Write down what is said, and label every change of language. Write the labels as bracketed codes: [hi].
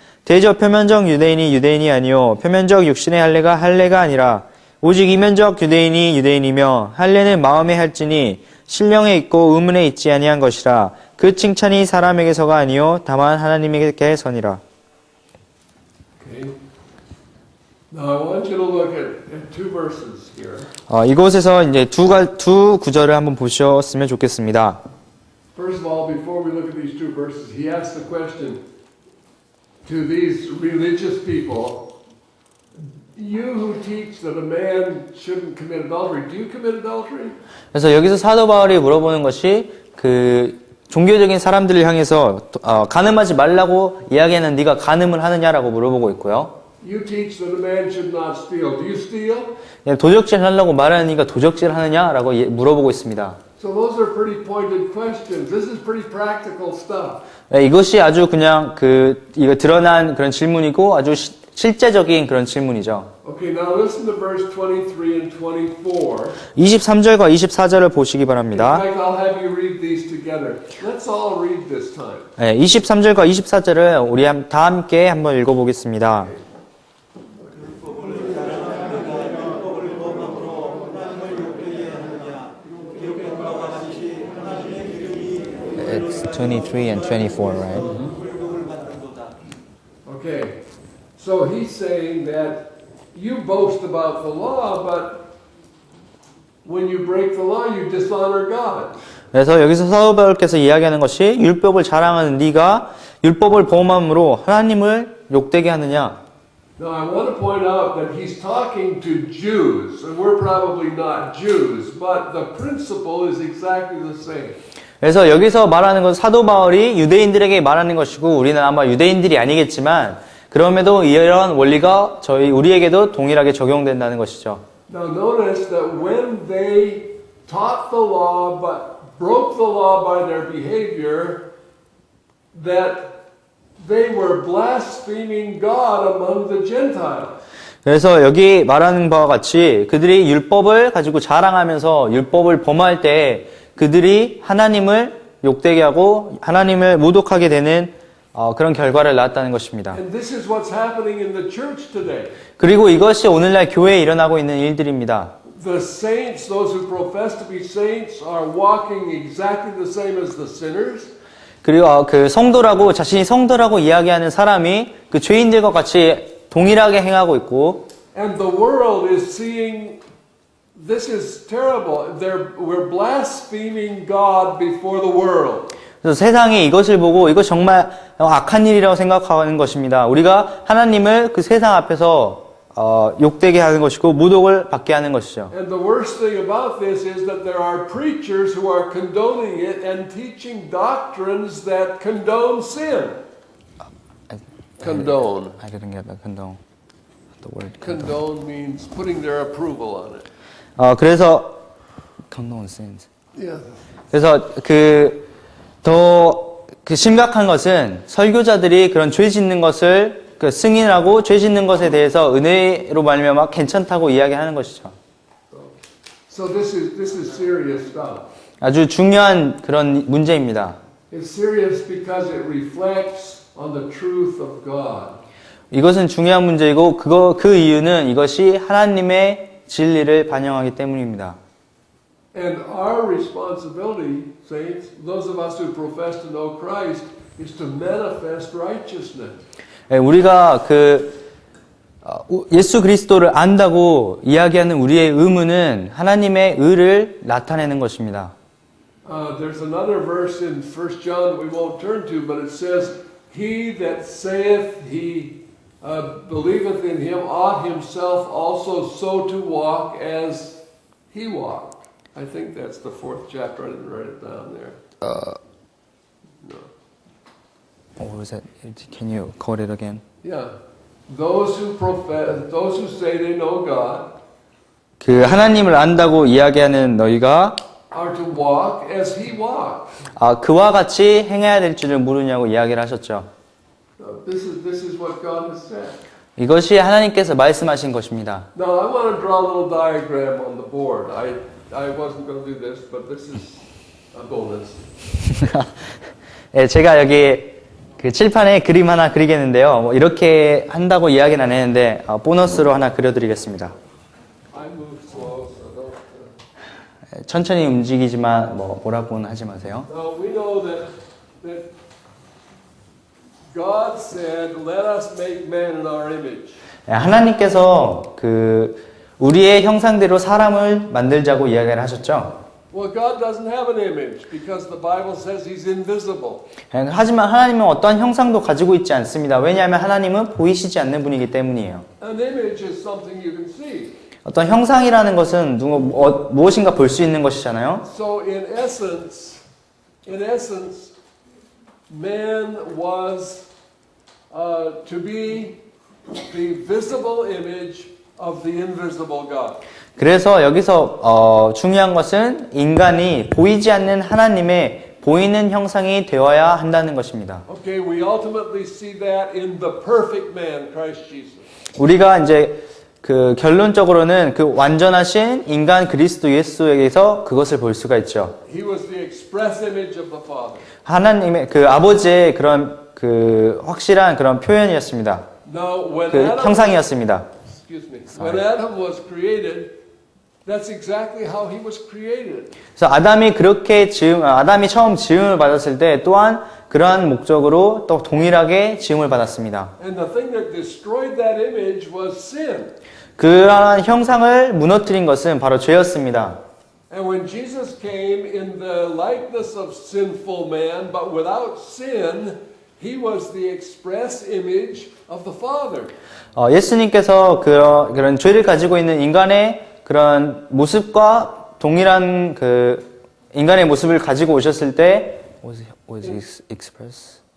[ko] 대저 표면적 유대인이 유대인이 아니요 표면적 육신의 할례가 할례가 아니라 오직 이면적 유대인이 유대인이며 할례는 마음에 할지니 신령에 있고 의문에 있지 아니한 것이라. 그 칭찬이 사람에게서가 아니요 다만 하나님에게서니라. [en] Okay. Now I want you to look at two verses here. [ko] 이곳에서 이제 두 구절을 한번 보셨으면 좋겠습니다. [en] First of all, before we look at these two verses, he asks the question to these religious people, you who teach that a man shouldn't commit adultery, do you commit adultery? [ko] 그래서 여기서 사도 바울이 물어보는 것이 그 종교적인 사람들을 향해서 간음하지 말라고 이야기하는 네가 간음을 하느냐라고 물어보고 있고요. [en] You teach that a man should not steal. Do you steal? [ko] 도적질 하려고 말하는 네가 도적질 하느냐라고 물어보고 있습니다. [en] So those are pretty pointed questions. This is pretty practical stuff. [ko] 이것이 아주 그냥 이거 드러난 그런 질문이고 아주 실제적인 그런 질문이죠. [en] Okay, now listen to verse 23 and 24. [ko] 23절과 24절을 보시기 [en] In [ko] 바랍니다. [en] fact, I'll have you read these together. Let's all read this time. [ko] 23절과 24절을 우리 다 함께 한번 읽어보겠습니다. [en] It's 23 and 24, right? Okay, so he's saying that you boast about the law, but when you break the law, you dishonor God. [ko] 그래서 여기서 사도 바울께서 이야기하는 것이 율법을 자랑하는 네가 율법을 범함으로 하나님을 욕되게 하느냐. [en] Now I want to point out that he's talking to Jews, and we're probably not Jews, but the principle is exactly the same. [ko] 그래서 여기서 말하는 건 사도 바울이 유대인들에게 말하는 것이고 우리는 아마 유대인들이 아니겠지만 그럼에도 이런 원리가 우리에게도 동일하게 적용된다는 것이죠. [en] Now notice that when they taught the law but broke the law by their behavior, that they were blaspheming God among the Gentiles. [ko] 그래서 여기 말하는 바와 같이 그들이 율법을 가지고 자랑하면서 율법을 범할 때 그들이 하나님을 욕되게 하고 하나님을 모독하게 되는 그런 결과를 낳았다는 것입니다. [en] And this is what's happening in the church today. [ko] 그리고 이것이 오늘날 교회에 일어나고 있는 일들입니다. [en] The saints, those who profess to be saints, are walking exactly the same as the sinners. [ko] 그리고 그 성도라고 자신이 성도라고 이야기하는 사람이 그 죄인들과 같이 동일하게 행하고 있고, [en] And the world is seeing this is terrible. We're blaspheming God before the world. [ko] 그래서 세상이 이것을 보고 이것 정말 악한 일이라고 생각하는 것입니다. 우리가 하나님을 그 세상 앞에서 욕되게 하는 것이고 모독을 받게 하는 것이죠. [en] And the worst thing about this is that there are preachers who are condoning it and teaching doctrines that condone sin. Condone. I didn't get the condone. The word Condone means putting their approval on it. [ko] 그래서 [en] condone sins. Yeah. [ko] 그래서 더 심각한 것은 설교자들이 그런 죄 짓는 것을 승인하고 죄 짓는 것에 대해서 은혜로 말미암아 괜찮다고 이야기하는 것이죠. [en] So this is serious stuff. [ko] 아주 중요한 그런 문제입니다. [en] It's serious because it reflects on the truth of God. [ko] 이것은 중요한 문제이고 그 이유는 이것이 하나님의 진리를 반영하기 때문입니다. [en] And our responsibility, saints, those of us who profess to know Christ, is to manifest righteousness. [ko] 우리가 예수 그리스도를 안다고 이야기하는 우리의 의무는 하나님의 의를 나타내는 것입니다. [en] There's another verse in 1 John we won't turn to, but it says, He that saith he believeth in him ought himself also so to walk as he walked. I think that's the 4th chapter. I didn't write it down there. No. What was that? Can you quote it again? Yeah. Those who say they know God [ko] 그 하나님을 안다고 이야기하는 너희가 [en] are to walk as he walked. [ko] 그와 같이 행해야 될 줄을 모르냐고 이야기를 하셨죠. [en] This is what God has said. [ko] 이것이 하나님께서 말씀하신 것입니다. [en] Now I want to draw a little diagram on the board. I wasn't going to do this, but this is a bonus. [ko] 네, 제가 여기 그 칠판에 그림 하나 그리겠는데요. 뭐 이렇게 한다고 이야기는 안 했는데 보너스로 하나 그려드리겠습니다. [en] I move slow, so don't. [ko] 천천히 움직이지만 뭐라고는 하지 마세요. [en] Now we know that God said, "Let us make man in our image." [ko] 네, 하나님께서 우리의 형상대로 사람을 만들자고 이야기를 하셨죠. [en] Well, God doesn't have an image because the Bible says He's invisible. [ko] 하지만 하나님은 어떠한 형상도 가지고 있지 않습니다. 왜냐하면 하나님은 보이시지 않는 분이기 때문이에요. [en] An image is something you can see. [ko] 어떤 형상이라는 것은 무엇인가 볼 수 있는 것이잖아요. [en] So in essence, man was to be the visible image of the invisible God. [ko] 그래서 여기서 중요한 것은 인간이 보이지 않는 하나님의 보이는 형상이 되어야 한다는 것입니다. [en] Okay, we ultimately see that in the perfect man, Christ Jesus. [ko] 우리가 이제 결론적으로는 완전하신 인간 그리스도 예수에게서 그것을 볼 수가 있죠. [en] He was the express image of the Father. [ko] 하나님의 아버지의 그런 확실한 그런 표현이었습니다. [en] Now, when [ko] 형상이었습니다. [en] excuse me, when Adam was created, that's exactly how he was created. [ko] 그래서 아담이 처음 지음을 받았을 때 또한 그러한 목적으로 또 동일하게 지음을 받았습니다. [en] And the thing that destroyed that image was sin. [ko] 그러한 형상을 무너뜨린 것은 바로 죄였습니다. [en] And when Jesus came in the likeness of sinful man, but without sin, he was the express image of the Father. [ko] 예수님께서 그런 죄를 가지고 있는 인간의 그런 모습과 동일한 인간의 모습을 가지고 오셨을 때 [en] was he express?